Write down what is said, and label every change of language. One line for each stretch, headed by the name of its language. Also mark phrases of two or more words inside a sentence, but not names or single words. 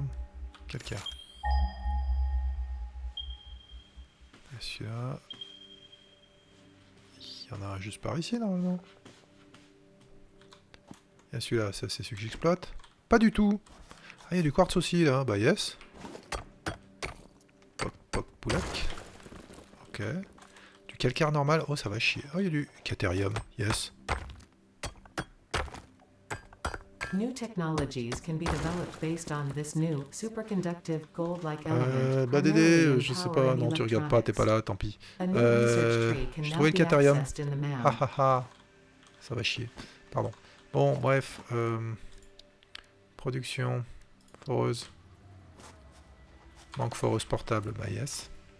French: Calcaire. Et celui-là... Il y en a un juste par ici normalement. Et celui-là, ça c'est celui que j'exploite. Pas du tout. Ah, il y a du quartz aussi là, bah yes. Poc poc poulac. Ok. Du calcaire normal, oh ça va chier. Oh, il y a du caterium, yes.
English: New technologies can be developed based on this new superconductive gold-like element.
French: Bah Dédé, je sais pas, non tu regardes pas, t'es pas là, tant pis. J'ai trouvé le caterium. Ah ah ah. Ça va chier, pardon. Bon, bref. Production. Foreuse. Manque foreuse portable, bah yes.